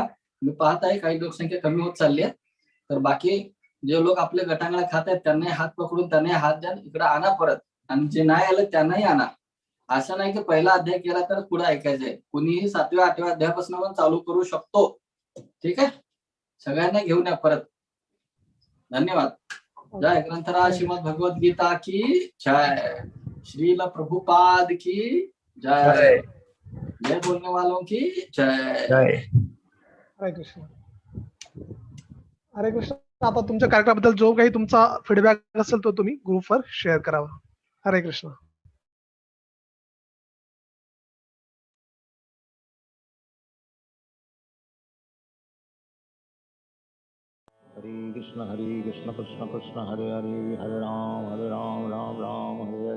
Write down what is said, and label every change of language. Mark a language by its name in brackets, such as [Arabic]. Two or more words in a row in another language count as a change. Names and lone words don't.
[Marathi] मी पाहत आहे काही लोकसंख्या कमी होत चालली आहे. तर बाकी जे लोक आपले गटांगळा खात आहेत त्यांनाही हात पकडून त्यांनाही हात द्या, इकडे आणा परत. आणि जे नाही आलं त्यांनाही आणा. असं नाही की पहिला अध्याय केला तर पुढे ऐकायचंय. कुणीही 7व्या 8व्या अध्यायापासून पण चालू करू शकतो. ठीक आहे. सगळ्यांना घेऊन या परत. धन्यवाद. [Hindi] जय ग्रंथराज श्रीमद भगवद्गीता की जय. श्रील प्रभुपाद की जय. जय बोलने वालों की जय. [Marathi] हरे कृष्ण. हरे कृष्ण. आता तुमच्या कार्यक्रमाबद्दल जो काही तुमचा फीडबॅक असेल तो तुम्ही ग्रुपवर शेअर करावा. हरे कृष्ण. [Sanskrit] हरे कृष्ण कृष्ण कृष्ण हरे हरे, हरे राम राम राम हरे हरे.